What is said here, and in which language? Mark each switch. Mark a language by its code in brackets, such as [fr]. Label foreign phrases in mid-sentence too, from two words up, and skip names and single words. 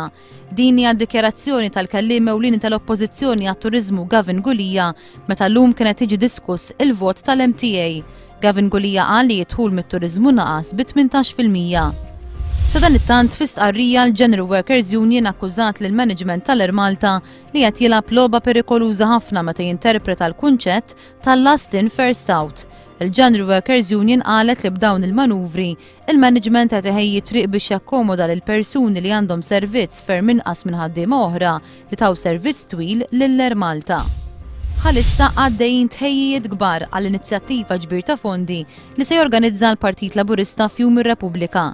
[mt] Din hija d-dikjarazzjoni tal-kelliem ewlieni tal-Oppożizzjoni għat-Turiżmu Gavin Gulija meta llum kienet tiġi diskuss il-vot tal-MTA. Gavin Gulija qal li jidħul mit-turiżmu naqas bi 18%. Sa dan it-tant fi stqarrija l-General Workers Union akkużat lill management tal-Air Malta li qed jilgħab logħba perikoluża ħafna meta jinterpreta l-kunċett tal- [en] last in first out. [mt] Il-General Workers Union qalet li b'dawn il-manuvri, il-management qed iħejji triq biex jakkomoda lil persuni li għandhom servizz ferm inqas minn ħaddiema oħra li taw servizz twil lill-Air Malta. Bħalissa għaddejjin tħejjiet kbar għall-inizjattiva ġbir ta' fondi li se jorganizza l-Partit Laburista f'Jum ir-Repubblika.